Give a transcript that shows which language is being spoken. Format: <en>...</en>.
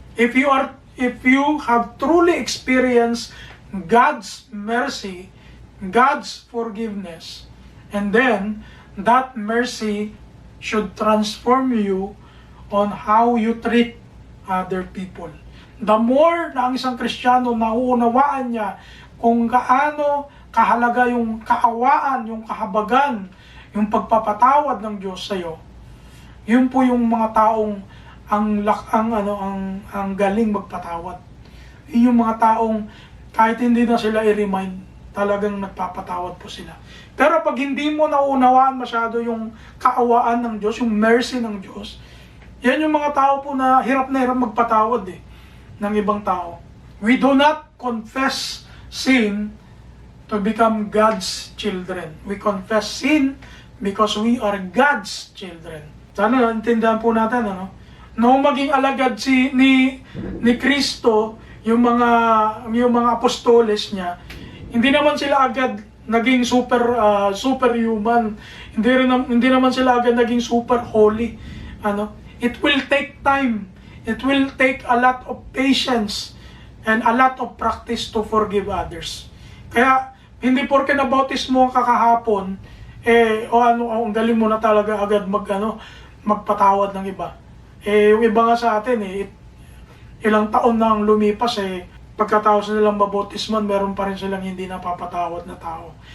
<en>If you have truly experienced God's mercy, God's forgiveness, and then that mercy should transform you on how you treat other people. The more</en> <tl>na ang isang Kristiyano nauunawaan niya kung gaano kahalaga yung kaawaan, yung kahabagan, yung pagpapatawad ng Diyos sa iyo, yun po yung mga taong ang galing magpatawad. Yun yung mga taong kahit hindi na sila i-remind, talagang nagpapatawad po sila. Pero pag hindi mo nauunawaan masyado yung kaawaan ng Diyos, yung mercy ng Diyos, yan yung mga tao po na hirap magpatawad ng ibang tao.</tl> <en>We do not confess sin to become God's children. We confess sin because we are God's children.</en> <tl>Sana naintindihan po natin, Noong maging alagad ni Kristo, yung mga apostoles niya, hindi naman sila agad naging superhuman. Hindi naman sila agad naging super holy.</tl> <en>It will take time. It will take a lot of patience and a lot of practice to forgive others.</en> <tl>Kaya hindi porke nabautismo ka kahapon, ang galing mo na talaga agad magpatawad ng iba. Yung iba nga sa atin, ilang taon nang lumipas, pagkatapos nilang mabautisman, meron pa rin silang hindi napapatawad na tao.</tl>